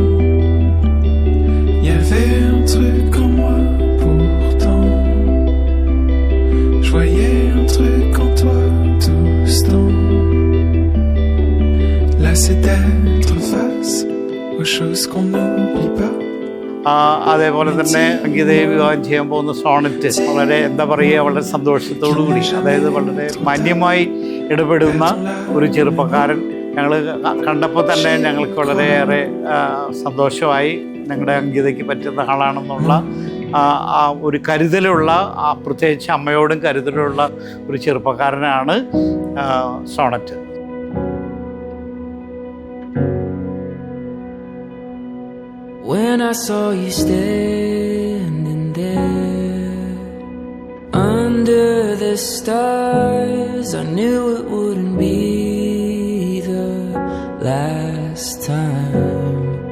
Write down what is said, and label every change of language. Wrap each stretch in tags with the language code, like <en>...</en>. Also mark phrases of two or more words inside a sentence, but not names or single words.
<fr>Y avait un truc en moi pourtant. Je voyais un truc en toi tout ce temps. Là c'est d'être face aux choses qu'on n'oublie pas.</fr> <ml>അതേപോലെ തന്നെ അങ്കിതയെ വിവാഹം ചെയ്യാൻ പോകുന്ന സോണറ്റ് വളരെ എന്താ പറയുക, വളരെ സന്തോഷത്തോടു കൂടി, അതായത് വളരെ മാന്യമായി ഇടപെടുന്ന ഒരു ചെറുപ്പക്കാരൻ ഞങ്ങൾ കണ്ടപ്പോൾ തന്നെ ഞങ്ങൾക്ക് വളരെയേറെ സന്തോഷമായി. ഞങ്ങളുടെ അങ്കിതയ്ക്ക് പറ്റുന്ന ആളാണെന്നുള്ള ഒരു കരുതലുള്ള, പ്രത്യേകിച്ച് അമ്മയോടും കരുതലുള്ള ഒരു ചെറുപ്പക്കാരനാണ് സോണറ്റ്.</ml> <en>When I saw you standing there under the stars, I knew it wouldn't be the last time.</en>